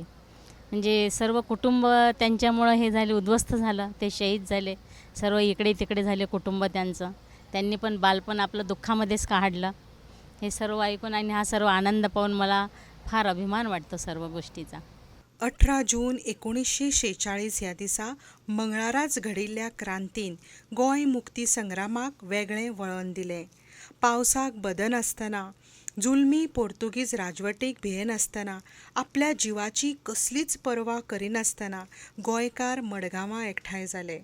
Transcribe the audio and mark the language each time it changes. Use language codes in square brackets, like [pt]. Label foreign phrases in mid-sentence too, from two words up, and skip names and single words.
[mr] म्हणजे सर्व कुटुंब त्यांच्यामुळं हे झाले, उद्ध्वस्त झालं, ते शहीद झाले, सर्व इकडे तिकडे झाले कुटुंब त्यांचं. त्यांनी पण बालपण आपलं दुःखामध्येच काढलं. हे सर्व ऐकून आणि हा सर्व आनंद पाहून मला फार अभिमान वाटतो सर्व गोष्टीचा. [kok] 18 जून 1946 ह्या दिसा मंगळाराच घडिल्ल्या क्रांतीन गोंय मुक्ती संग्रामाक वेगळें वळण दिलें. पावसाक बदनासतना, जुलमी पोर्तुगीज राजवटीक भियेनासतना, आपल्या जिवाची कसलीच पर्वा करिनासतना गोंयकार मडगांवां एकठांय जाले.